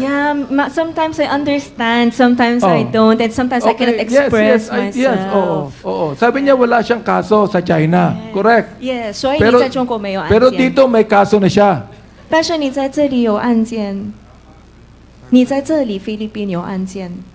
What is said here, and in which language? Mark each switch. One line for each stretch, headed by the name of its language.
English: Yeah, sometimes I understand, sometimes I don't, and sometimes I cannot express myself. Yes, oo.
Filipino: Sabi niya wala siyang kaso sa China.
English: Correct. Yeah,
Chinese: 所以你
Filipino: Pero,
Chinese: 在中国没有案件。
Filipino: pero dito may kaso na siya.
Chinese: 但是你在这里有案件，你在这里菲律宾有案件。